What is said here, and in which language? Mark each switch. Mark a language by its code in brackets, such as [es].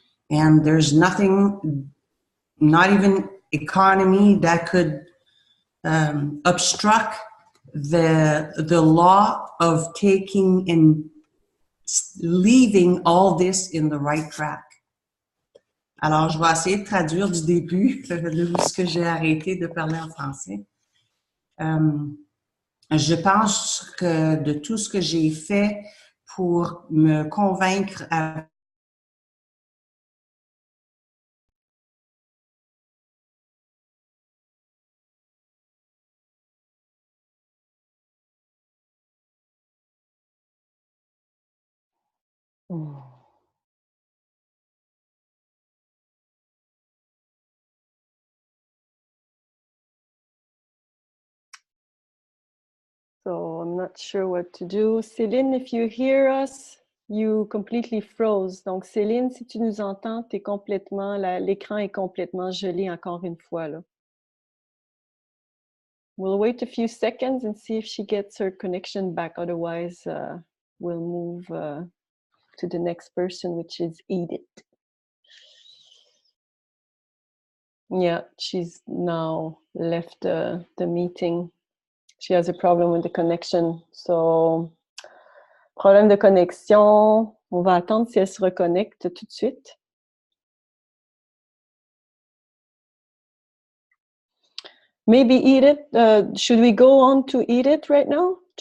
[en] And there's nothing, not even economy, that could obstruct the law of taking and leaving all this in the right track. [fr] Alors, je vais essayer de traduire du début de ce que j'ai arrêté de parler en français. Je pense que de tout ce que j'ai fait pour me convaincre à [en] So I'm not sure what to do. Céline, if you hear us, you completely froze. [fr] Donc Céline, si tu nous entends, t'es complètement, l'écran est complètement gelé encore une fois là. [en] We'll wait a few seconds and see if she gets her connection back. Otherwise, we'll move to the next person, which is Edith. Yeah, she's now left the meeting. She has a problem with the connection. [fr] So, problème de connexion. On va attendre si elle se reconnecte tout de suite. [en] Maybe Edith, should we go on to Edith right now?